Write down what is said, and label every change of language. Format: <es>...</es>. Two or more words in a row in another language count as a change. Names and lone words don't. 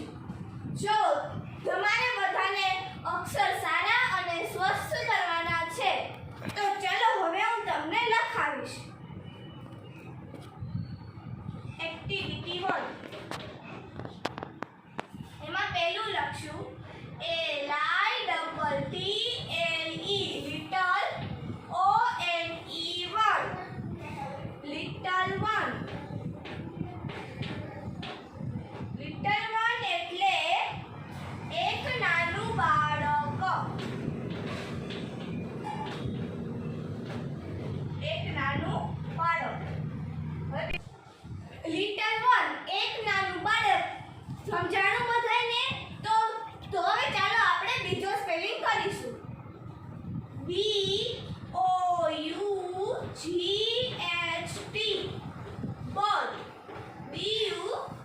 <gu>જો તમારે બધાને અક્ષર સારા અને સ્વસ્થ કરવાના છે તો ચલો હવે હું તમને લખાવીશ. એક્ટિવિટી 1 એમાં પહેલું લખશું</gu> <en>little one. little one</en> <gu>એટલે એક નાનું બાળક. એક નાનું બાળક.</gu> <en>little one</en> <gu>એક નાનું બાળક. સમજાણું બધાને? તો હવે ચાલો આપણે બીજો સ્પેલિંગ કરીશું. BOUGHT બોલ. BOUGHT</gu>